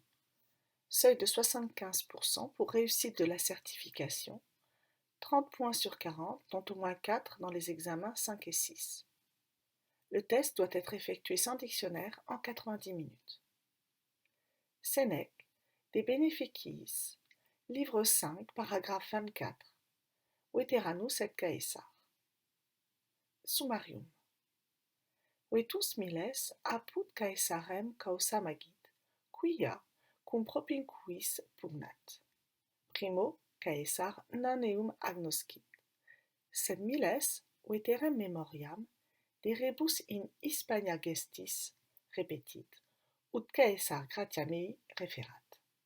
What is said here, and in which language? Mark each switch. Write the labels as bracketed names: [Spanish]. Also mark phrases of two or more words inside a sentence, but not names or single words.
[French] Seuil de 75% pour réussite de la certification, 30 points sur 40, dont au moins 4 dans les examens 5 et 6. Le test doit être effectué sans dictionnaire en 90 minutes. Sénèque, des bénéfices, livre 5, paragraphe 24. [Latin] Veteranus et Caesar. Summarium. Vetus miles apud Caesarem causa magit, quia cum propinquis pugnat. Primo Caesar non eum agnoscit, sed miles veterem memoriam de rebus in Hispania gestis repetit, ut Caesar gratia mei referat.